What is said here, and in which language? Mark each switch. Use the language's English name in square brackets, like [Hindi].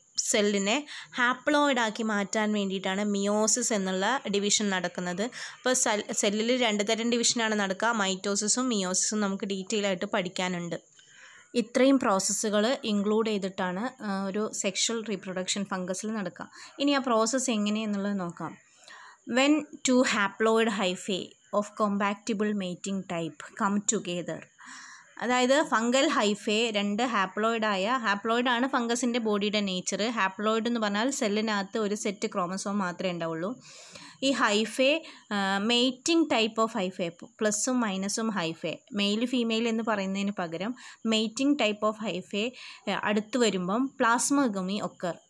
[Malayalam] സെല്ലിനെ ഹാപ്ലോയിഡ് ആക്കി മാറ്റാൻ വേണ്ടിയിട്ടാണ് മിയോസിസ് എന്നുള്ള ഡിവിഷൻ നടക്കുന്നത്. അപ്പോൾ സെല്ലിൽ 2 തരം ഡിവിഷനാണ് നടക്കുക. മൈറ്റോസിസും മിയോസിസും നമുക്ക് ഡീറ്റെയിൽ ആയിട്ട് പഠിക്കാനുണ്ട്. ഇത്രയും പ്രോസസ്സുകൾ ഇൻക്ലൂഡ് ചെയ്തിട്ടാണ് ഒരു സെക്ഷൽ റീപ്രൊഡക്ഷൻ ഫംഗസിൽ നടക്കുക. ഇനി ആ പ്രോസസ്സ് എങ്ങനെയെന്നുള്ളത് നോക്കാം. [English] When 2 haploid hyphae of compatible mating type come together, [Malayalam] അതായത് ഫംഗൽ ഹൈഫേ 2 ഹാപ്ലോയിഡ് ആണ് ഫംഗസിൻ്റെ ബോഡിയുടെ നേച്ചർ. ഹാപ്ലോയിഡ് എന്ന് പറഞ്ഞാൽ സെല്ലിനകത്ത് ഒരു സെറ്റ് ക്രോമസോം മാത്രമേ ഉണ്ടാവുള്ളൂ. ഈ hyphae mating type of hyphae, പ്ലസും മൈനസും ഹൈഫേ, മെയിൽ ഫീമെയിൽ എന്ന് പറയുന്നതിന് പകരം മെയ്റ്റിംഗ് ടൈപ്പ് ഓഫ് ഹൈഫേ അടുത്ത് വരുമ്പം പ്ലാസ്മോഗമി ഒക്കർ.